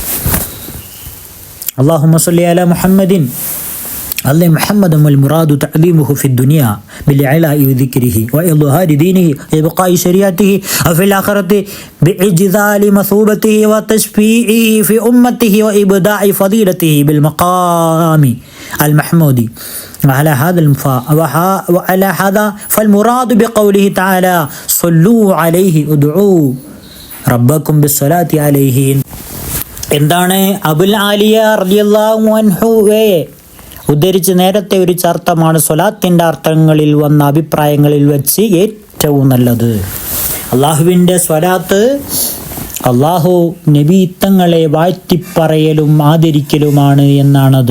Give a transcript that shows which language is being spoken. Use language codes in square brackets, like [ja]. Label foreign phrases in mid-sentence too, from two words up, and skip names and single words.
[ar] اللهم صل على محمد الله محمد والمراد تعظيمه في الدنيا بالعلاء وذكره وإظهار دينه وإبقاء شريعته وفي الآخرة بإجزال مثوبته وتشفيعه في أمته وإبداع فضيلته بالمقام المحمود. وعلى هذا فالمراد بقوله تعالى صلوا عليه ادعوا ربكم بالصلاة عليه. [ml] എന്താണ് അബുൽ ആലിയ [ar] رضي الله عنه [ml] ഉദ്ധരിച്ച് നേരത്തെ ഒരു അർത്ഥമാണ് സ്വലാത്തിൻ്റെ അർത്ഥങ്ങളിൽ വന്ന അഭിപ്രായങ്ങളിൽ വെച്ച് ഏറ്റവും നല്ലത്. അള്ളാഹുവിൻ്റെ സ്വലാത്ത് അള്ളാഹു നബിത്തങ്ങളെ വാഴ്ത്തിപ്പറയലും ആദരിക്കലുമാണ് എന്നാണത്.